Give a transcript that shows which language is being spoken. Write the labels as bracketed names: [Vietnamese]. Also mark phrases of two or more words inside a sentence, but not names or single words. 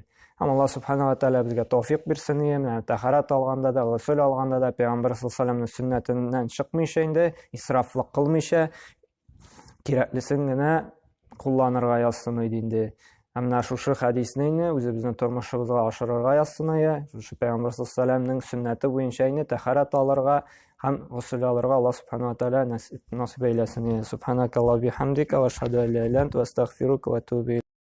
[Tatar] Һәм [Arabic] الله سبحانه وتعالى [Tatar] безгә тауфик бирсен, менә тәһарат алганда да, гусул алганда да Пәйгамбәр [Arabic] صلى الله عليه [Tatar] сөннәтеннән чыкмыйча инде, исрафлык кылмыйча, кирәклесен генә кулланырга язсын иде инде. Һәм менә шушы хәдисне үзебезнең тормышыбызга ашырырга язсын, шушы Пәйгамбәр [Arabic] صلى الله عليه [Tatar] сәлламның сөннәте буенча инде тәһарат алырга һәм гусул алырга [Arabic] الله سبحانه وتعالى [Tatar] насиб әйләсен. [Arabic] سبحانك اللهم بحمدك وأشهد أن لا إله إلا أنت وأستغفرك وأتوب